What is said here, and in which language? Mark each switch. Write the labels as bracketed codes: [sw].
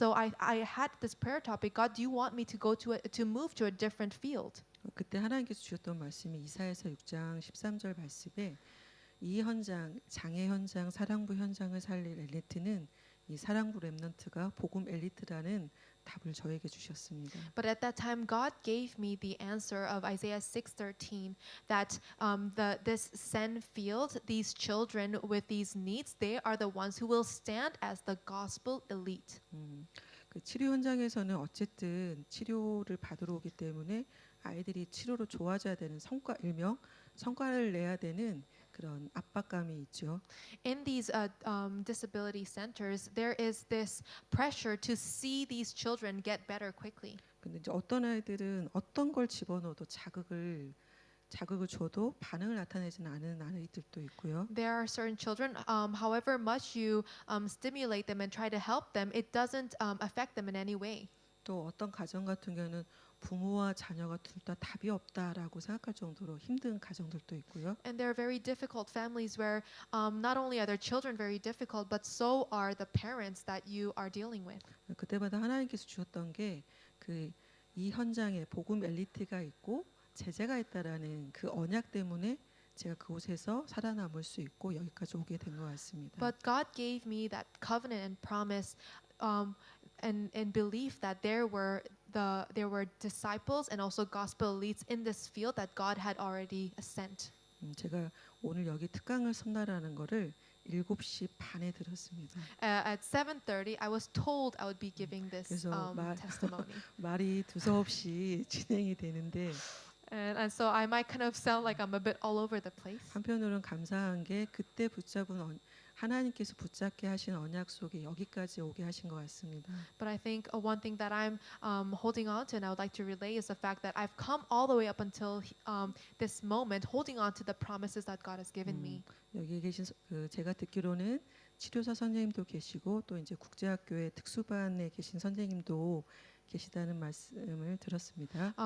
[en] So I had this prayer topic: God, do you want me to to move to a different field? [ko] 그때 하나님께서 주셨던 말씀이 이사야서 6장 13절 말씀에 이 현장, 장애 현장, 사랑부 현장을 살릴 엘리트는 이 사랑부 렘넌트가 복음 엘리트라는 답을 저에게 주셨습니다. [en] But at that time, God gave me the answer of Isaiah 6:13 that this send field, these children with these needs, they are the ones who will stand as the gospel elite. [ko] 그 치료 현장에서는 어쨌든 치료를 받으러 오기 때문에 아이들이 치료로 좋아져야 되는 일명 성과를 내야 되는 그런 압박감이 있죠. [en] In these disability centers, there is this pressure to see these children get better quickly. [ko] 근데 이제 어떤 아이들은 어떤 걸 집어넣어도 자극을 줘도 반응을 나타내지는 않은 아이들도 있고요. [en] There are certain children, however much you stimulate them and try to help them, it doesn't affect them in any way. [ko] 또 어떤 가정 같은 경우는 부모와 자녀가 둘 다 답이 없다라고 생각할 정도로 힘든 가정들도 있고요. [en] And there are very difficult families where not only are their children very difficult, but so are the parents that you are dealing with. [ko] 그때마다 하나님께서 주셨던 게 그 이 현장에 복음 엘리트가 있고 제재가 있다라는 그 언약 때문에 제가 그곳에서 살아남을 수 있고 여기까지 오게 된 것 같습니다. [en] But God gave me that covenant and promise, and belief that there were disciples and also gospel elites in this field that God had already sent. [ko] 제가 오늘 여기 특강을 선발하는 거를 7시 반에 들었습니다. [en] At 7:30, I was told I would be giving this [ko] 그래서 [en] testimony. [ko] 말이 두서없이 진행이 되는데 [en] And so I might kind of sound like I'm a bit all over the place. [ko] 한편으로는 감사한 게 그때 하나님께서 붙잡게 하신 언약 속에 여기까지 오게 하신 것 같습니다. [en] But I think one thing that I'm holding on to and I would like to relay is the fact that I've come all the way up until this moment, holding on to the promises that God has given me. [ko] 여기 계신 제가 듣기로는 치료사 선생님도 계시고 또 이제 국제학교의 특수반에 계신 선생님도 계시다는 말씀을 들었습니다.